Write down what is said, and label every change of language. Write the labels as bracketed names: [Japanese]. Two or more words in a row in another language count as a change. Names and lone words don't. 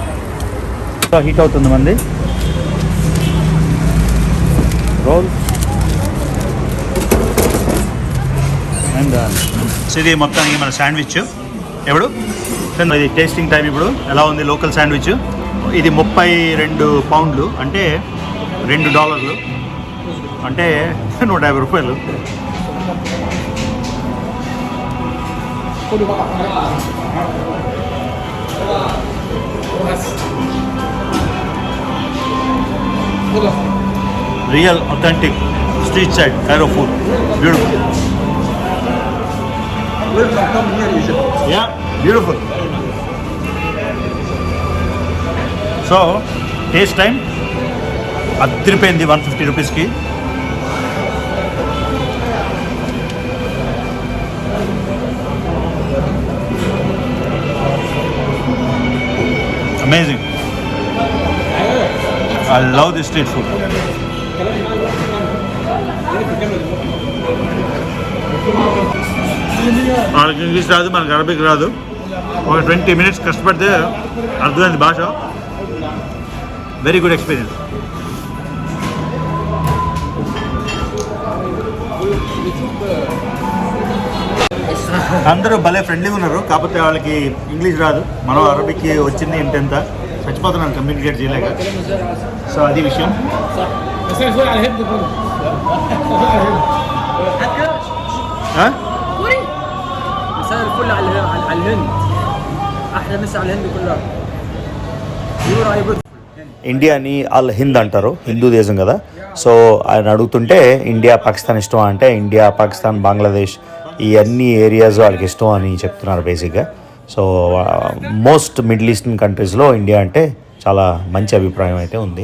[Telugu] హీట్ అవుతుంది మంది. [English] roll and [Telugu] ఇది మొత్తానికి మన శాండ్విచ్. ఎప్పుడు ఇది [English] tasting time. [Telugu] ఇప్పుడు ఎలా ఉంది [English] local sandwich? [Telugu] ఇది 32 పౌండ్లు, అంటే $2, అంటే 150 రూపాయలు. [English] Real authentic street side Cairo food. Beautiful. Yeah, beautiful. So, taste time. [Telugu] అద్దరిపోయింది 150 రూపీస్కి. [English] Amazing. I love this street food. [Telugu] వాళ్ళకి ఇంగ్లీష్ రాదు, మనకు అరబిక్ రాదు. ఒక 20 minutes కష్టపడితే అర్థమైంది భాష. [English] very good experience. [Telugu] అందరూ భలే ఫ్రెండ్లీగా ఉన్నారు. కాకపోతే వాళ్ళకి ఇంగ్లీష్ రాదు, మనం అరబిక్కి వచ్చింది ఇంటెంత చచ్చిపోతున్నాను కమ్యూనికేట్ చేయలేక. సో అది విషయం. [Arabic] مساء الفل على الهند. احلى مسا على الهند كلها. [Telugu] ఇండియాని అల్ హింద్ అంటారు, హిందూ దేశం కదా. సో ఆయన అడుగుతుంటే ఇండియా పాకిస్తాన్ ఇష్టం అంటే ఇండియా పాకిస్తాన్ బంగ్లాదేశ్ ఈ అన్ని ఏరియాస్ వాళ్ళకి ఇష్టం అని చెప్తున్నారు బేసిక్గా. సో [English] most Middle Eastern countries [Telugu] ఇండియా అంటే చాలా మంచి అభిప్రాయం అయితే ఉంది.